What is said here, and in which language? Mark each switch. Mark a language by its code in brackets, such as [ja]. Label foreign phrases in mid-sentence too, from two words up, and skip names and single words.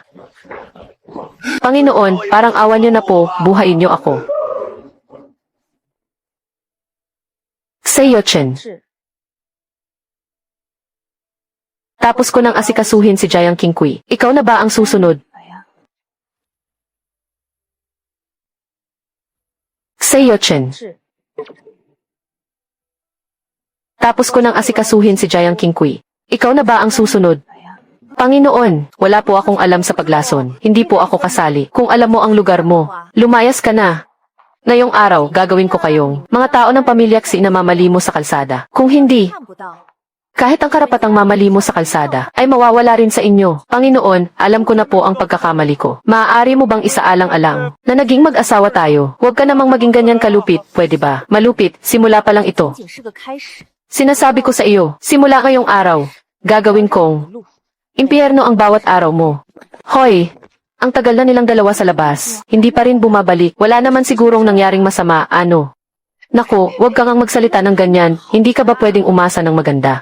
[tl] Panginoon, parang awan niyo na po, buhayin niyo ako. Seiyochen. [zh] 是 [tl] Tapos ko nang asikasuhin si Jiang Qingqi. Ikaw na ba ang susunod? [zh] 哎呀， [tl] Seiyochen. [zh] 是 [tl] Tapos ko nang asikasuhin si Jiang Qingqi. Ikaw na ba ang susunod? [zh] 哎呀， [tl] Panginoon, wala po akong alam sa paglason. Hindi po ako kasali. Kung alam mo ang lugar mo, lumayas ka na. Ngayong araw, gagawin ko kayong mga tao ng pamilya Xi na mamalimo sa kalsada. Kung hindi, [zh] 看不到。 [tl] kahit ang karapatang mamalimo sa kalsada, ay mawawala rin sa inyo. Panginoon, alam ko na po ang pagkakamali ko. Maaari mo bang isaalang-alang na naging mag-asawa tayo? Huwag ka namang maging ganyan kalupit, pwede ba? Malupit, simula pa lang ito. [zh] 仅是个开始。 [tl] Sinasabi ko sa iyo, simula ngayong araw, gagawin kong [zh] 路 [tl] impyerno ang bawat araw mo. Hoy, ang tagal na nilang dalawa sa labas, hindi pa rin bumabalik, wala naman sigurong nangyaring masama, ano? Nako, huwag kang ang magsalita ng ganyan, hindi ka ba pwedeng umasa ng maganda?